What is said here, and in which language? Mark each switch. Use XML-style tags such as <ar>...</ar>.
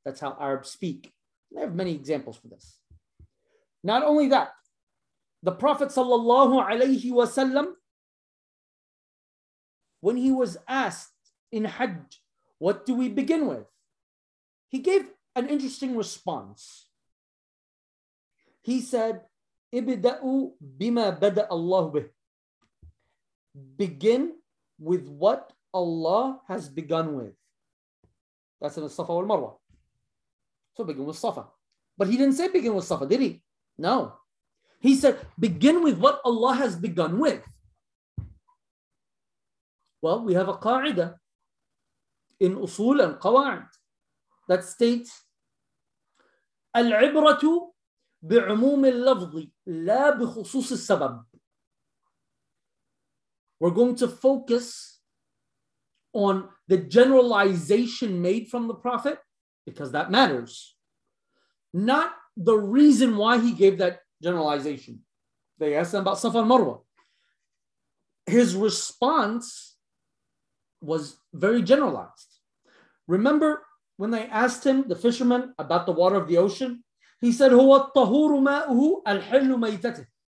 <en>That's how Arabs speak. I have many examples for this. Not only that, the Prophet sallallahu alayhi wasallam, when he was asked in Hajj, what do we begin with? He gave an interesting response. He said,</en> <ar>ابدأوا بما بدأ الله به.</ar> <en>Begin with what Allah has begun with. That's in the Safa wal Marwa. So begin with Safa. But he didn't say begin with Safa, did he? No. He said, begin with what Allah has begun with. Well, we have a qa'ida in usul and qawa'id that states,</en> <ar>al-ibratu bi'umumi al-lafzi la bi-khusus al-sabab.</ar> <en>We're going to focus on the generalization made from the Prophet, because that matters, not the reason why he gave that generalization. They asked him about Safa and Marwa. His response was very generalized. Remember when they asked him, the fisherman, about the water of the ocean? He said,</en> <ar>هو الطهور ماءه الحل ميتته.</ar>